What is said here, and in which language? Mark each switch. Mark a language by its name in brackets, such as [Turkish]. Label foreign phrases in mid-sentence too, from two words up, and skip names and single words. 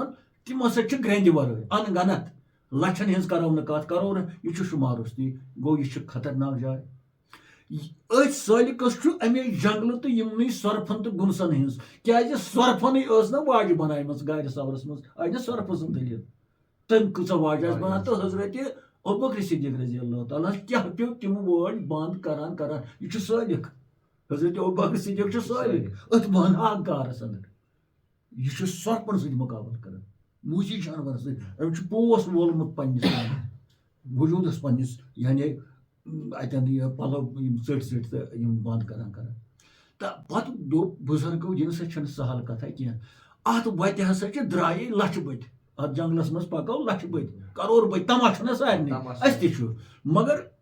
[Kashmiri] تِم ہسا چھِ گرٛٮ۪نٛدِ ورٲے ان گنت لچھن ہٕنٛز کرو نہٕ کتھ کرو نہٕ یہِ چھُ شُمارُستی گوٚو یہِ چھِ خطرناک جاے أتھۍ سٲلِکس چھُ امے جنگلہٕ تہٕ یِمنٕے سۄرپھن تہٕ گُنسن ہٕنٛز کیازِ سۄرپھنٕے ٲس نہ واجہِ بنایمٕژ گارِ سورس منٛز آیہِ نہ سۄرپھٕ سٕنٛز دٔلیٖل تٔمۍ کۭژاہ واجہِ آسہِ بنان تہٕ حضرتِ ابوبکر صدیق [Arabic] رضی اللہ [Kashmiri] تعالیٰ کیاہ پیٚو تِم وٲڑۍ بنٛد کران یہِ چھُ سٲلِک حضرت ابوبکر صدیق چھُ سٲلِک أتھۍ وہناک کارس انٛدر یہِ چھُ سۄرپھن سۭتۍ مُقابلہٕ کران موٗجی جانورن سۭتۍ أمۍ چھُ پوس وولمُت پننِس وجوٗدس پننِس یعنی اتٮ۪ن یہِ پلو یِم ژٔٹۍ تہٕ یِم بنٛد کران تہٕ پتہٕ دوٚپ بُزرگو یہِ نسا چھنہٕ سہل کتھا کینٛہہ اتھ وتہِ ہسا چھِ درٛایے لچھِ بٔدۍ اتھ جنگلس منٛز پکو لچھِ بٔدۍ کرور بٔدۍ تما چھُنہ سارنٕے اسہِ تہِ چھُ مگر